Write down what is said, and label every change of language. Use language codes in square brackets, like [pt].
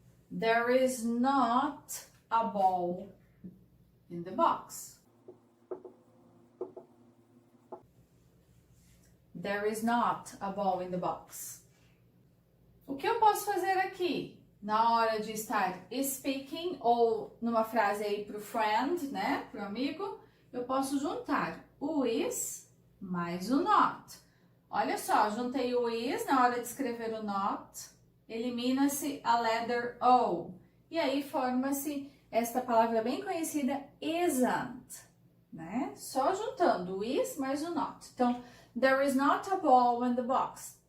[en] There is not a ball in the box. There is not a ball in the box. [pt] O que eu posso fazer aqui? Na hora de estar [en] speaking [pt] ou numa frase aí pro [en] friend, [pt] né? Pro amigo, eu posso juntar o is mais o not. Olha só, juntei o is na hora de escrever o not, elimina-se a [en] letter [pt] O. E aí forma-se esta palavra bem conhecida, [en] isn't, [pt] né? Só juntando o is mais o not. Então, [en] there is not a ball in the box.